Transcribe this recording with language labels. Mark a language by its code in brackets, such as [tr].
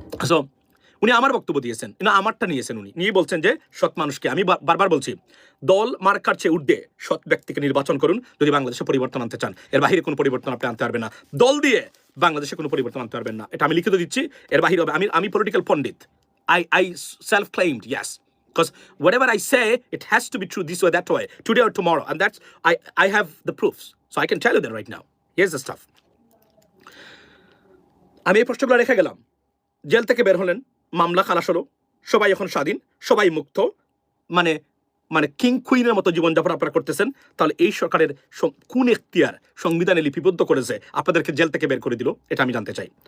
[bn] So উনি আমার বক্তব্য দিয়েছেন, না আমারটা নিয়েছেন। উনি নিয়ে বলছেন যে সৎ মানুষকে, আমি বারবার বলছি, দল মার্কার চেয়ে ঊর্ধ্বে সৎ ব্যক্তিকে নির্বাচন করুন যদি বাংলাদেশে পরিবর্তন আনতে চান। এর বাহিরে কোনো পরিবর্তন আপনি আনতে পারবেন না, দল দিয়ে বাংলাদেশে কোনো পরিবর্তন আনতে পারবেন না। এটা আমি লিখিত দিচ্ছি, এর বাহিরে হবে। আমি political Pandit, [en] I self-claimed, yes, because whatever I say, it has to be true this way, that way, today or tomorrow, and that's I have the proofs, so I can tell you that right now. Here's the stuff. [bn] আমি এই প্রশ্নগুলো রেখে গেলাম, jail থেকে বের হলেন, মামলা খালাস হলো, সবাই এখন স্বাধীন, সবাই মুক্ত, মানে মানে কিং কুইনের মতো জীবনযাপন আপনারা করতেছেন। তাহলে এই সরকারের কোন এখতিয়ার সংবিধানে লিপিবদ্ধ করেছে আপনাদেরকে জেল থেকে বের করে দিল? এটা আমি জানতে চাই।